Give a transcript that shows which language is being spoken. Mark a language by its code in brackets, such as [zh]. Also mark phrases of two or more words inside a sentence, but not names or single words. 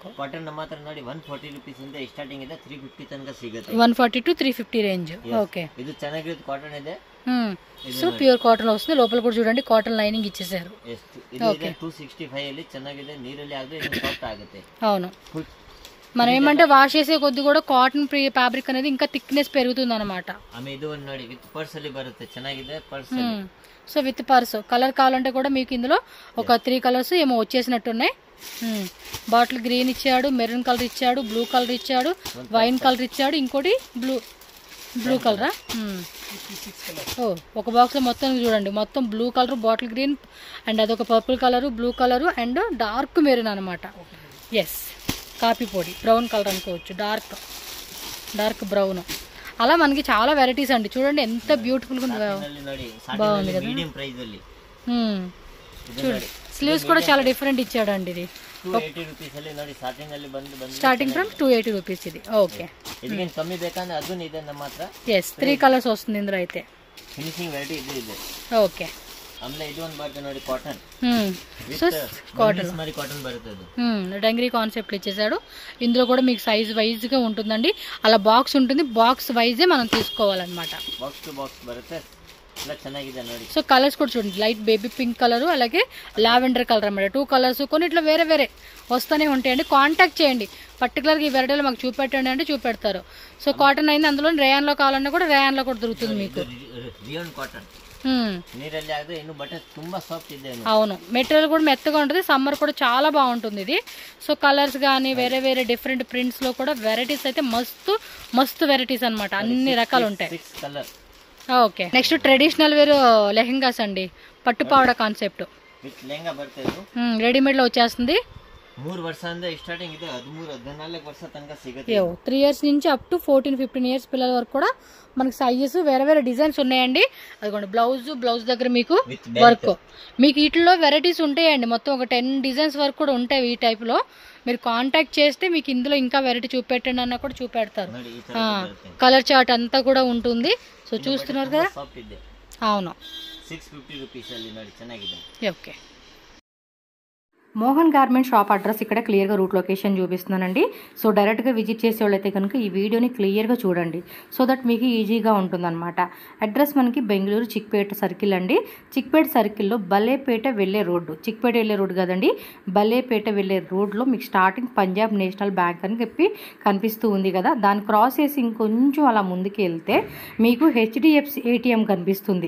[kn] ಕಾಟನ್ ಮಾತ್ರ ನೋಡಿ 140 ರೂಪೀಸ್ ಇಂದ ಸ್ಟಾರ್ಟಿಂಗ್ ಇದೆ, 350 ತನಕ ಸಿಗುತ್ತೆ. [te] 140 to 350 రేంజ్. ఓకే, [kn] ಇದು ಚೆನ್ನಾಗಿರೋದು ಕಾಟನ್ ಇದೆ. [te] సో [en] pure cotton [te] వస్తుంది. లోపల కూడా చూడండి [en] cotton lining [te] ఇచ్చేసారు. [kn] ಇದು 265 ಅಲ್ಲಿ ಚೆನ್ನಾಗಿದೆ, ನೀರಲ್ಲಿ ಆದ್ರೆ ಸಾಫ్ట్ ಆಗುತ್ತೆ. [te] అవును, మనం ఏమంటే వాష్ చేసే కొద్ది కూడా [en] cotton fabric [te] అనేది ఇంకా థిక్నెస్ పెరుగుతుంది అనమాట. ఆమె ఇది [kn] ನೋಡಿ [en] with purse [kn] ಅಲ್ಲಿ ಬರುತ್ತೆ, ಚೆನ್ನಾಗಿದೆ పర్స్. [en] so with purse. [te] కలర్ కావాలంటే కూడా మీకు ఇందులో ఒక 3 కలర్స్ ఏమో వచ్చేసినట్టున్నాయి. [en] bottle green [te] ఇచ్చాడు, [en] maroon colour [te] ఇచ్చాడు, [en] blue colour [te] ఇచ్చాడు, [en] wine colour [te] ఇచ్చాడు, ఇంకోటి బ్లూ కలరా. ఓ, ఒక బాక్స్ లో మొత్తం చూడండి, మొత్తం [en] blue colour, bottle green and [te] అదొక [en] purple colour, blue colour and dark maroon [te] అనమాట. ఎస్, కాఫీ పొడి, [en] brown colour [te] అనుకోవచ్చు, [en] dark brown. [te] అలా మనకి చాలా వెరైటీస్ అండి. చూడండి ఎంత బ్యూటిఫుల్ గా బాగుంది కదా. చూడండి, స్లీవ్స్ కూడా చాలా డిఫరెంట్ ఇచ్చాడు అండి. ఇది [kn] 280 ರೂಪೀಸ್ ಅಲ್ಲಿ ನೋಡಿ ಸ್ಟಾರ್ಟಿಂಗ್ ಅಲ್ಲಿ ಬಂದು [en] starting from 280 rupees ఇది. ఓకే, [kn] ಇದಕ್ಕೆ ಕಮ್ಮಿ ಬೇಕಂದ್ರೆ ಅದೂ ಇದೆ ನಮ್ಮ ಹತ್ರ. [te] ఎస్, 3 కలర్స్ వస్తుంది ఇందులో అయితే. [en] finishing variety [kn] ಇದೆ. [te] ఓకే, [kn] ಆಮೇಲೆ ಇದು ಒಂದು ಬರುತ್ತೆ ನೋಡಿ ಕಾಟನ್. [en] so cotton [kn] మరి కాటన్ బರುತ್ತೆ ಅದು. [en] dungaree concept [te] ఇచ్చేసాడు. ఇందులో కూడా మీకు [en] size wise [te] గా ఉంటుందండి. అలా బాక్స్ ఉంటుంది, బాక్స్ వైజే మనం తీసుకోవాలన్నమాట. [en] box to box [kn] బರುತ್ತೆ. ఇలా ಚೆನ್ನಾಗಿದೆ ನೋಡಿ. [te] సో కలర్స్ కూడా చూడండి, [en] light baby pink colour [te] అలాగే [en] lavender colour [te] అన్నమాట. 2 కలర్స్ కొన్నిట్లో వేరే వేరే వస్తూనే ఉంటాయండి. కాంటాక్ట్ చేయండి, పర్టికులర్గా ఈ వెరైటీలో మాకు చూపెట్టండి అంటే చూపెడతారు. సో కాటన్ అయింది, అందులో రేయాన్లో కావాలన్నా కూడా రేయాన్లో కూడా దొరుకుతుంది మీకు. [en] rayon cotton [kn] నీರಲ್ಲಿ ಆದ್ರೆ ಇನ್ನು ಬಟ್ಟೆ ತುಂಬಾ ಸಾಫ್ಟ್ ಇದೆ. [te] అవును, మెటీరియల్ కూడా మెత్తగా ఉంటుంది, సమ్మర్ కూడా చాలా బాగుంటుంది ఇది. సో కలర్స్ కానీ వేరే వేరే [en] different prints [te] లో కూడా వెరైటీస్ అయితే మస్తు మస్తు వెరైటీస్ అన్నమాట, అన్ని రకాలు ఉంటాయి. ఓకే, నెక్స్ట్ [en] traditional wear [te] లెహెంగాస్ అండి, పట్టుపావడ కాన్సెప్ట్ [kn] లెహంగా బರ್ತದೆ, [te] రెడీమేడ్ లో వచ్చేస్తుంది. [kn] 3 ವರ್ಷದಿಂದ ಸ್ಟಾರ್ಟಿಂಗ್ ಇದೆ, 13-14 ವರ್ಷ ತನಕ ಸಿಗುತ್ತೆ. [te] 3 ఇయర్స్ నుంచి [en] up to 14-15 years [te] పిల్లల వరకు కూడా మనకి సైజెస్ వేరే వేరే డిజైన్స్ ఉన్నాయండి. అదిగోండి బ్లౌజ్ దగ్గర మీకు వర్క్, మీకు వీటిలో వెరైటీస్ ఉంటాయండి. మొత్తం ఒక 10 డిజైన్స్ వరకు కూడా ఉంటాయి ఈ టైప్ లో. మీరు కాంటాక్ట్ చేస్తే మీకు ఇందులో ఇంకా వెరైటీ చూపెట్టండి అన్న కూడా చూపెడతారు. [en] colour chart [te] అంతా కూడా ఉంటుంది. సో చూస్తున్నారు కదా, అవును [kn] 650 రూపీస్ ಅಲ್ಲಿ ನೋಡಿ, ಚೆನ್ನಾಗಿದೆ. [te] ఓకే, మోహన్ గార్మెంట్ షాప్ అడ్రస్ ఇక్కడ క్లియర్గా [en] route location [te] చూపిస్తున్నానండి. సో డైరెక్ట్గా విజిట్ చేసే వాళ్ళైతే కనుక ఈ వీడియోని క్లియర్గా చూడండి, [en] so that [te] మీకు ఈజీగా ఉంటుందన్నమాట. అడ్రస్ మనకి బెంగళూరు చిక్పేట సర్కిల్ అండి. చిక్పేట సర్కిల్లో బలేపేట వెళ్ళే రోడ్డు, చిక్పేట వెళ్ళే రోడ్డు కదండి, బలేపేట వెళ్ళే రోడ్లో మీకు స్టార్టింగ్ పంజాబ్ నేషనల్ బ్యాంక్ అని చెప్పి కనిపిస్తూ ఉంది కదా, దాన్ని క్రాస్ చేసి ఇంకొంచెం అలా ముందుకు వెళ్తే మీకు హెచ్డిఎఫ్సి ఏటీఎం కనిపిస్తుంది.